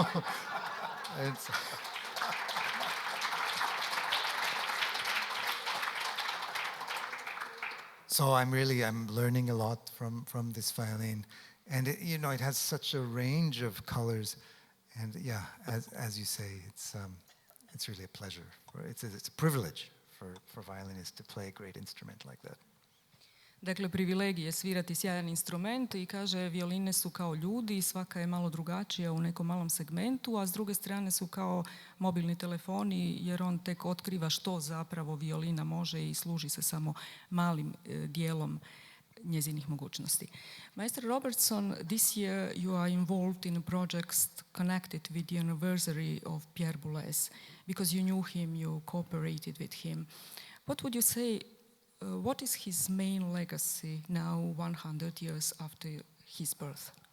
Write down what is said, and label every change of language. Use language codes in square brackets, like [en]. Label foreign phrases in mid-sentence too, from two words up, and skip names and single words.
[en] So I'm learning a lot from this violin, and it has such a range of colors, and as you say, it's really a pleasure. It's a privilege for violinists to play a great instrument like that. [hr] Dakle, privilegij je svirati sjajan instrument i kaže violine su kao ljudi, svaka je malo drugačija u nekom malom segmentu, a s druge strane su kao mobilni telefoni jer on tek otkriva što zapravo violina može i služi se samo malim dijelom njezinih mogućnosti. [en] Maestro Robertson, this year you are involved in a project connected with the anniversary of Pierre Boulez because you knew him, you cooperated with him. What would you say, what is his main legacy now 100 years after his birth?